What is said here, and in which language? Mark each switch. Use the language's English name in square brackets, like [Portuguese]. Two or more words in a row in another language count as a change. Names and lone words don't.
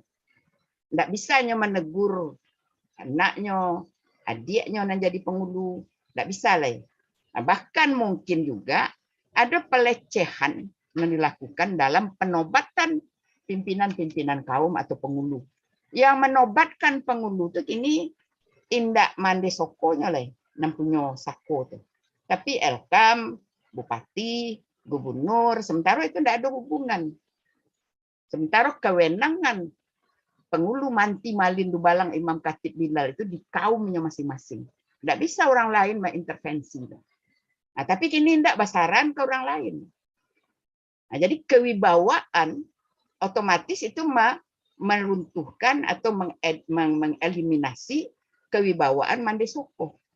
[Indonesian] Tidak bisa hanya menegur anaknya, adiknya yang jadi penghulu, tidak bisa lah. Nah, bahkan mungkin juga ada pelecehan dilakukan dalam penobatan pimpinan-pimpinan kaum atau pengulu. [Minangkabau] Yang menobatkan pengulu itu ini indak mande sokonya lah, nampunya sako tuh. [Indonesian] Tapi Elkam, bupati, gubernur, sementara itu tidak ada hubungan. Sementara kewenangan pengulu manti malin dubalang imam khatib bilal itu di kaumnya masing-masing. Tidak bisa orang lain mengintervensi. Nah, tapi kini tidak basaran ke orang lain. Nah, jadi kewibawaan otomatis itu meruntuhkan atau mengeliminasi kewibawaan mande soko.